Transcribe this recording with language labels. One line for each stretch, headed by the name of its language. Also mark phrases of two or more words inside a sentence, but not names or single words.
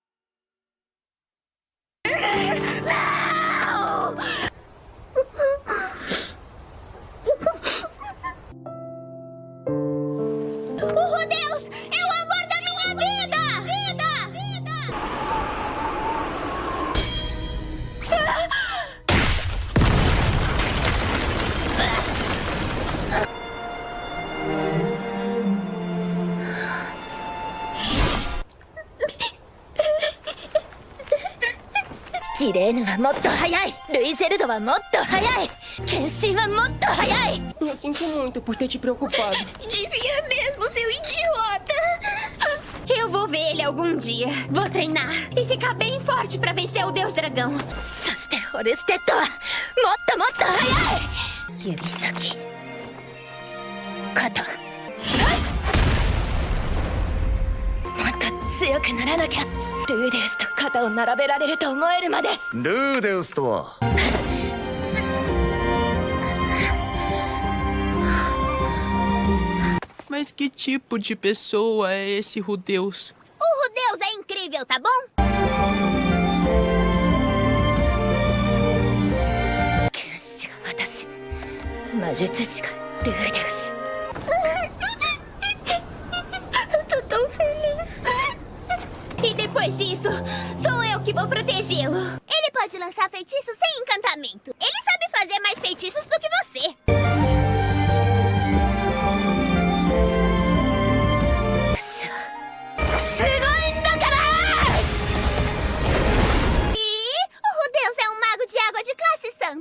Portuguese: O Rudeus é o amor da minha vida!
Japanese: Kirene はもっと速い。ルイゼルドはもっと速い。剣心はもっと速い。
Portuguese: Eu sinto muito por ter te preocupado. Devia mesmo, seu idiota! Eu vou ver ele algum dia. Vou treinar e ficar bem forte pra vencer o Deus Dragão.
Japanese: そしてオルステッドはもっともっと速い。指先、肩、もっと強くならなきゃ。ルーデウスと肩を並べられると思えるまで。ルーデウスとは
Portuguese: Mas que tipo de pessoa é esse Rudeus? O Rudeus é incrível, tá bom?
Japanese: 剣士が私、魔術師がルーデウス。
Portuguese: Eu tô tão feliz. E depois disso, sou eu que vou protegê-lo. Ele pode lançar feitiços sem encantamento. Ele sabe fazer mais feitiços do que você. E o Rudeus é um mago de água de classe santo.